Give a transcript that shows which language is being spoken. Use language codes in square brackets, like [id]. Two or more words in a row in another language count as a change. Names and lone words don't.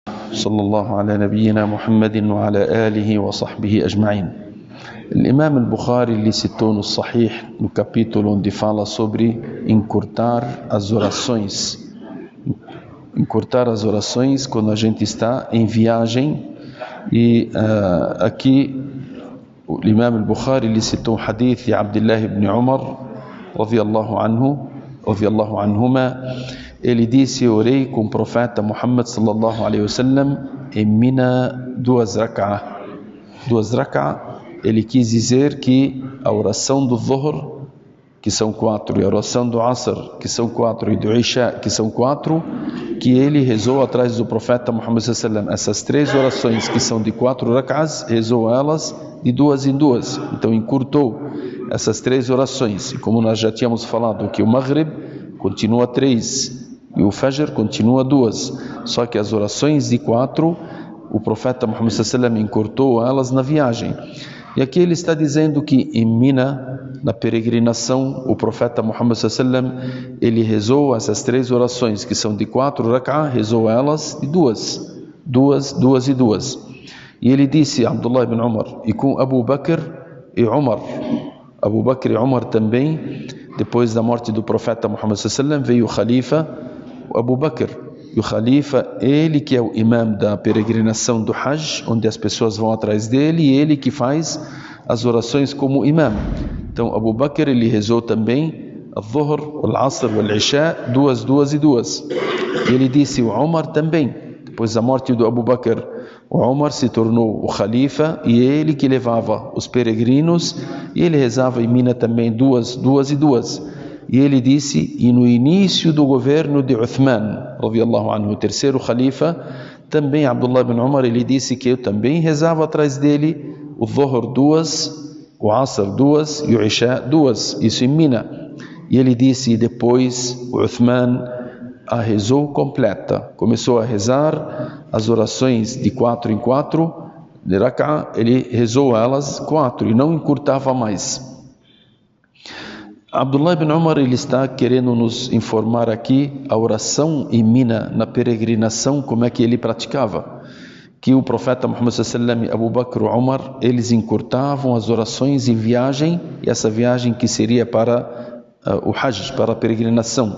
[ar] صلى الله على نبينا محمد وعلى آله وصحبه أجمعين. [pt] Imam al-Bukhari ele citou no Sahih, no capítulo onde fala sobre encurtar as orações. Encurtar as orações quando a gente está em viagem. E aqui o Imam al-Bukhari ele citou o hadith de Abdullah ibn Umar [ar] رضي الله عنهما. [pt] Ele disse: eu orei com o profeta Muhammad [ar] صلى الله عليه وسلم [pt] em Mina duas rak'ah. Duas rak'ah, ele quis dizer que a oração do Dhuhr, que são 4, e a oração do Asr, que são 4, e do Isha, que são 4, que ele rezou atrás do profeta Muhammad [ar] صلى الله عليه وسلم. [pt] Essas 3 orações que são de 4 rak'ahs, rezou elas de 2 em 2. Então encurtou essas 3 orações. E como nós já tínhamos falado que o Maghrib continua 3 e o Fajr continua 2, só que as orações de 4, o profeta Muhammad [ar] صلى الله عليه وسلم [pt] encurtou elas na viagem. E aqui ele está dizendo que em Mina, na peregrinação, o profeta Muhammad [ar] صلى الله عليه وسلم, [pt] ele rezou essas 3 orações que são de 4 rak'ah, rezou elas de 2 e 2. E ele disse, Abdullah ibn Umar, e com Abu Bakr e Umar. Abu Bakr e Umar também, depois da morte do profeta Muhammad [ar] صلى الله عليه وسلم, [pt] veio o Khalifa Abu Bakr. E o Khalifa, ele que é o imam da peregrinação do Hajj, onde as pessoas vão atrás dele, e ele que faz as orações como imam. Então Abu Bakr ele rezou também o Dhuhr, o Asr, o Isha, 2 e 2. E ele disse, o Umar também, depois da morte do Abu Bakr, o Umar se tornou o Khalifa, e ele que levava os peregrinos, e ele rezava em Mina também 2 e 2. E ele disse, e no início do governo de Uthman, [ar] رضي الله عنه, [pt] o terceiro Khalifa, também Abdullah ibn Umar, ele disse que eu também rezava atrás dele o Dhuhr 2, o Asr 2 e o Isha 2, isso em Mina. E ele disse, e depois o Uthman a rezou completa, começou a rezar as orações de 4 em 4, de rak'ah, ele rezou elas 4 e não encurtava mais. Abdullah ibn Umar ele está querendo nos informar aqui a oração em Mina, na peregrinação, como é que ele praticava. Que o profeta Muhammad [ar] صلى الله عليه وسلم, [pt] Abu Bakr e Umar, eles encurtavam as orações em viagem, e essa viagem que seria para o Hajj, para a peregrinação.